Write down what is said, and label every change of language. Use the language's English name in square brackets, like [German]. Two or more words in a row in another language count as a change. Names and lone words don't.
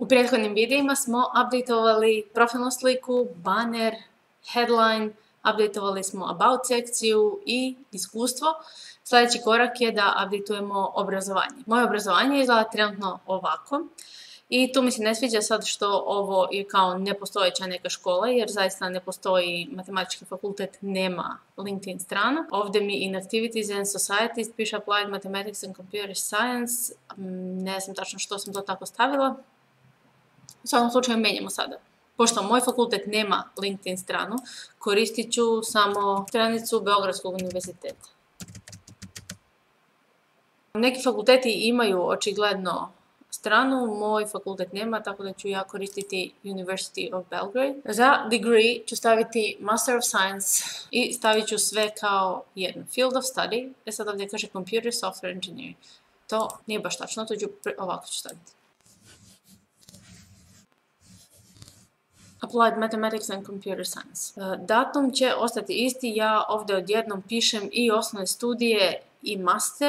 [Bosnian] prethodnim videima smo updateovali profilnu sliku, banner, headline, updateovali smo about sekciju i iskustvo. Sljedeći korak je da updateujemo obrazovanje. Moje obrazovanje izgleda trenutno ovako. I tu mi se ne sviđa sad što ovo je kao nepostojeća neka škola, jer zaista ne postoji matematički fakultet, nema LinkedIn stranu. Ovdje mi [English] in Activities and Societies [Bosnian] piše [English] Applied Mathematics and Computer Science. [Bosnian] Ne znam tačno što sam to tako stavila. U svakom slučaju menjamo sada. Pošto moj fakultet nema LinkedIn stranu, koristit ću samo stranicu Beogradskog univerziteta. Neki fakulteti imaju očigledno stranu, moj fakultet nema, tako da ću ja koristiti University of Belgrade. Za degree ću staviti [English] Master of Science [Bosnian] i stavit ću sve kao jedno. [English] Field of study, [Bosnian] sad ovdje kaže [English] Computer Software Engineering. [Bosnian] To nije baš tačno, to ću ovako ću staviti. [English] Applied Mathematics and Computer Science. [Bosnian] Datum će ostati isti, ja ovdje odjednom pišem i osnovne studije i master.